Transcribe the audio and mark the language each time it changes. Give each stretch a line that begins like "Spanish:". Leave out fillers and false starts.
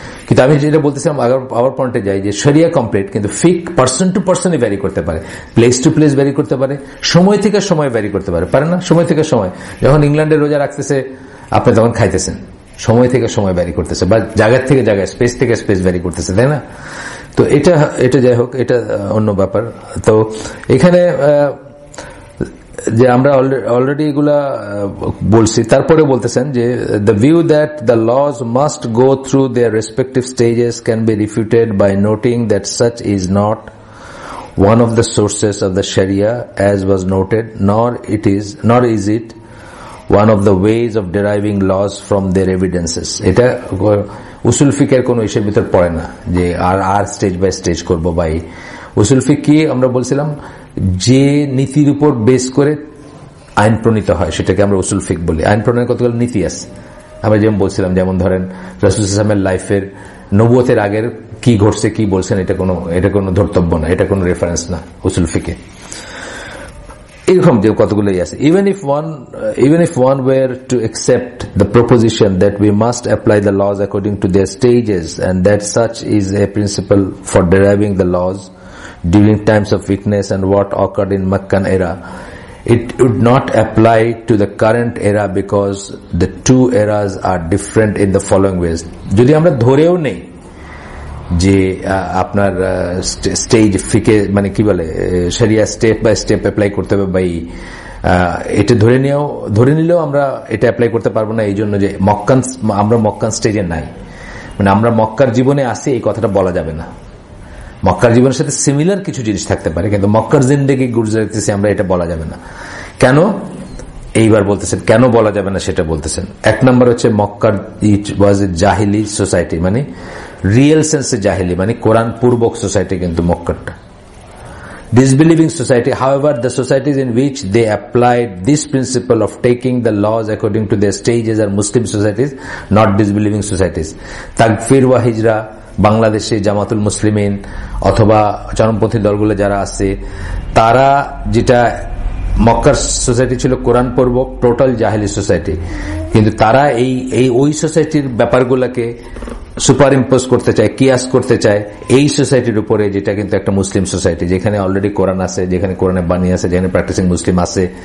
Bangla: কিন্তু আমি যেটা বলতেছিলাম আবার পয়েন্টে যাই, যে শরিয়া কমপ্লিট, কিন্তু ফিক পার্সন টু পার্সনই ভ্যারি করতে পারে, প্লেস টু প্লেস ভ্যারি করতে পারে, সময় থেকে সময় ভ্যারি করতে পারে না? সময় থেকে সময়, যখন ইংল্যান্ডে রোজা রাখতেছে আপনি তখন খাইতেছেন, সময় থেকে সময় ভ্যারি করতেছে, বা জায়গার থেকে জায়গায়, স্পেস থেকে স্পেস ভ্যারি করতেছে, তাই না? তো এটা যাই হোক, এটা অন্য ব্যাপার। তো এখানে যে আমরা অলরেডি এগুলা বলছি, তারপরে বলতেছেন যে
English: the view that the laws must go through their respective stages can be refuted by noting that such is not one of the sources of the Sharia as was noted, nor is it one of the ways of deriving laws from their evidences.
Bangla: এটা উসুল ফিকের কোন ইস্যুর ভিতর পড়ে না যে আর stage by stage করবো। By উসুল ফিক কি আমরা বলছিলাম, যে নীতির উপর বেস করে আইন প্রণীত হয় সেটাকে আমরা উসুল ফিক বলি। আইন প্রণয়নের কতগুলো নীতি আছে আমরা যেমন বলছিলাম, যেমন ধরেন রাসূল সাল্লাল্লাহু আলাইহি ওয়াসাল্লামের লাইফের নবুয়তের আগের কি ঘটছে, কি বলছেন, এটা কোনো ধর্তব্য না, এটা কোনো রেফারেন্স না উসুল ফিকে। এরকম যে কতগুলোই আছে।
English: Even if one were to accept the proposition that we must apply the laws according to their stages, and that such is a principle for deriving the laws during times of weakness and what occurred in Meccan era, it would not apply to the current era because the two eras are different in the following ways.
Bangla: যদি আমরা ধরেও নেই যে আপনার stage ফিকে মানে কি বলে শরিয়া স্টেপ বাই স্টেপ অ্যাপ্লাই করতে হবে, বা এটা ধরে নিলেও আমরা এটা অ্যাপ্লাই করতে পারবো না, এই জন্য যে আমরা মক্কান স্টেজে নাই, মানে আমরা মক্কার জীবনে আসি, এই কথাটা বলা যাবে না। মক্কার জীবনের সাথে সিমিলার কিছু জিনিস থাকতে পারে, কিন্তু মক্কার জিন্দেগি গুজরাতেছি আমরা, এটা বলা যাবে না। কেন এইবার বলতেছেন, কেন বলা যাবে না সেটা বলতেছেন। এক নম্বর হচ্ছে মক্কার ওয়াজ এ জাহিলি সোসাইটি, মানে রিয়েল সেন্সে জাহিলি, মানে কোরআন পূর্বক সোসাইটি কিন্তু মক্কারটা।
English: disbelieving society. However, the societies in which they applied this principle of taking the laws according to their stages are Muslim societies, not disbelieving societies.
Bangla: Takfir wa hijra, বাংলাদেশে জামাতুল মুসলিমিন অথবা চরমপন্থী দলগুলো যারা আছে, তারা যেটা মক্কার সোসাইটি ছিল কোরআন পূর্বক টোটাল জাহেলি সোসাইটি, কিন্তু তারা এই ওই সোসাইটির ব্যাপারগুলোকে সুপার ইম্পোজ করতে চায়, কিয়াস করতে চায় এই সোসাইটির উপরে, যেটা কিন্তু একটা মুসলিম সোসাইটি, যেখানে অলরেডি কোরআন আছে, যেখানে কোরআনে বাণী আছে, যেখানে প্র্যাকটিসিং মুসলিম আছে।